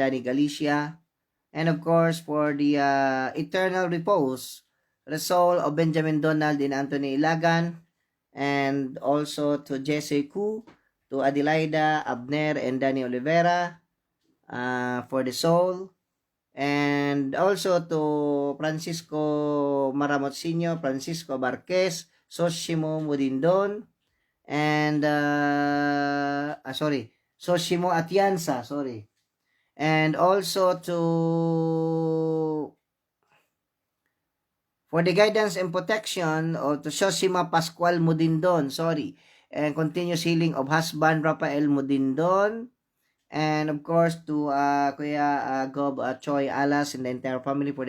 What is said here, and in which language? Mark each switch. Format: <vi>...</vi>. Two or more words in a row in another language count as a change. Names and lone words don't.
<en>Lani Galicia, and of course for the eternal repose, the soul of Benjamin Donald and Anthony Ilagan, and also to Jesse Ku, to Adelaida, Abner, and Danny Oliveira, for the soul, and also to Francisco Maramot Sr., Francisco Barquez, Soshimo Mudindon, and Soshimo Atienza, and also to for the guidance and protection or to Soshima Pascual Mudindon, and continuous healing of husband Rafael Mudindon, and of course to Kuya Gob Choi Alas and the entire family for the</en>